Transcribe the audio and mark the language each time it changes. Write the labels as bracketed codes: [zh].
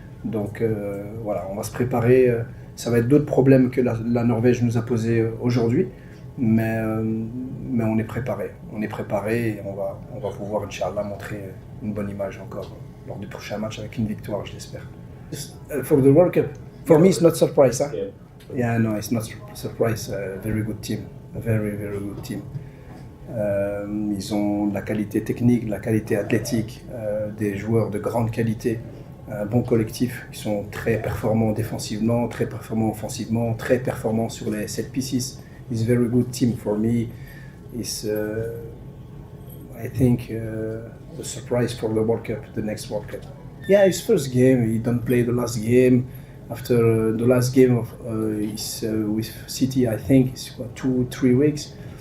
[fr] Donc voilà, on va se préparer, ça va être d'autres problèmes que la Norvège nous a posés aujourd'hui, mais on est préparé. On est préparé et on va pouvoir, Inch'Allah, montrer une bonne image encore lors du prochain match avec une victoire, je l'espère. [en] For the World Cup, for me it's not surprise, huh? Yeah, no, it's not surprise. Very good team, a very good team. [fr] Ils ont de la qualité technique, de la qualité athlétique, des joueurs de grande qualité, un bon collectif. Ils sont très performants défensivement, très performants offensivement, très performants sur les set pieces. [en] It's a very good team for me. It's, I think, a surprise for the World Cup, the next World Cup. Yeah, his first game, he don't play the last game. After the last game with City, I think it's 2-3 weeks.